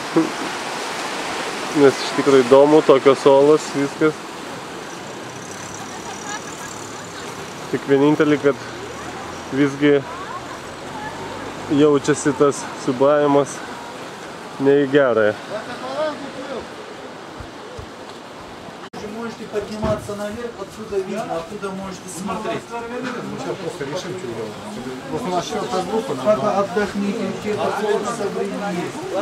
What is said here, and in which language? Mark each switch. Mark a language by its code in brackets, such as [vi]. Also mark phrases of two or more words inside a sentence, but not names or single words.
[lt] Nes iš tikrųjų įdomu, tokios olos, viskas. Tik vienintelį, kad visgi jaučiasi tas siūbavimas не į gerąją. [ru] Можете подниматься наверх, отсюда видно, оттуда можете смотреть. Сейчас просто решим, что делать. Вот у нас четвертая группа. Пока отдохните, где-то полчаса времени есть.